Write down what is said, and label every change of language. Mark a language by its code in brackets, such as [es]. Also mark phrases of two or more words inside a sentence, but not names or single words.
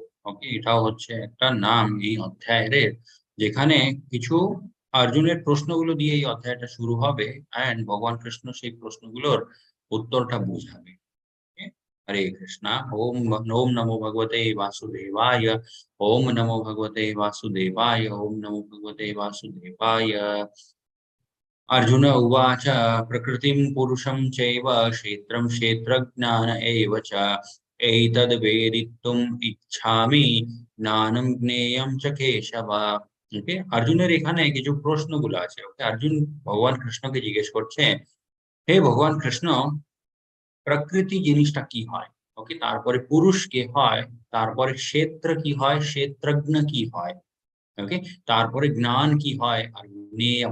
[bn] ওকে, এটাও হচ্ছে একটা নাম এই অধ্যায়ের, যেখানে কিছু অর্জুনের প্রশ্নগুলো দিয়ে এই অধ্যায়টা শুরু হবে, এন্ড ভগবান কৃষ্ণ সেই প্রশ্নগুলোর উত্তরটা বোঝাবে। [sa] Okay? হরে কৃষ্ণা। ওম ওম নমো ভগবতে বাসুদেবায়। ওম নমো ভগবতে বাসুদেবায়। ওম নমো ভগবতে বাসুদেবায়। अर्जुन उवाच प्रकृतिं पुरुषं चैव क्षेत्रं क्षेत्रज्ञान एव च एतद्वेदितुम् इच्छामि ज्ञानं ज्ञेयं च केशव। [bn] ওকে, অর্জুনের এখানে কিছু প্রশ্নগুলো আছে। ওকে, অর্জুন ভগবান কৃষ্ণকে জিজ্ঞেস করছে, হে ভগবান কৃষ্ণ, প্রকৃতি জিনিসটা কি হয়? ওকে, তারপরে পুরুষ কে হয়, তারপরে ক্ষেত্র কি হয়, ক্ষেত্রজ্ঞ কি হয়, ওকে, তারপরে জ্ঞান কি হয়, আর নিয়ম।